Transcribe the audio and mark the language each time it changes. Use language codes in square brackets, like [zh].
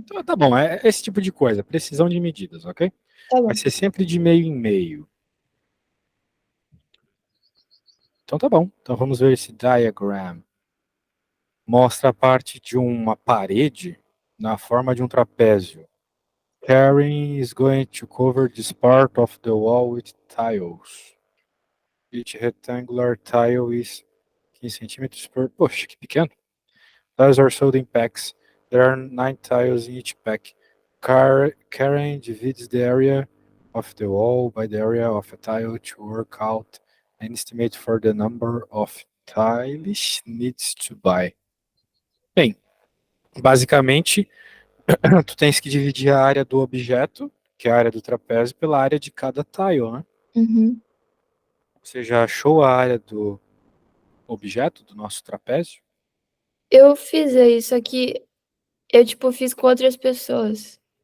[pt] Então, tá bom, é esse tipo de coisa, precisão de medidas, ok? Tá Vai bom. ser sempre de meio em meio. Então tá bom. Então vamos ver esse diagram. Mostra a parte de uma parede na forma de um trapézio. [en] Karen is going to cover this part of the wall with tiles. Each rectangular tile is 15 centímetros per... [pt] Poxa, que pequeno. [en] Tiles are sold in packs. There are 9 tiles in each pack. Karen divides the area of the wall by the area of a tile to work out an estimate for the number of tiles needs to buy. [pt] Bem, basicamente, tu tens que dividir a área do objeto, que é a área do trapézio, pela área de cada tile, né? Uhum. Você já achou a área do objeto, do nosso trapézio? Eu fiz isso aqui, eu, tipo, fiz com outras pessoas.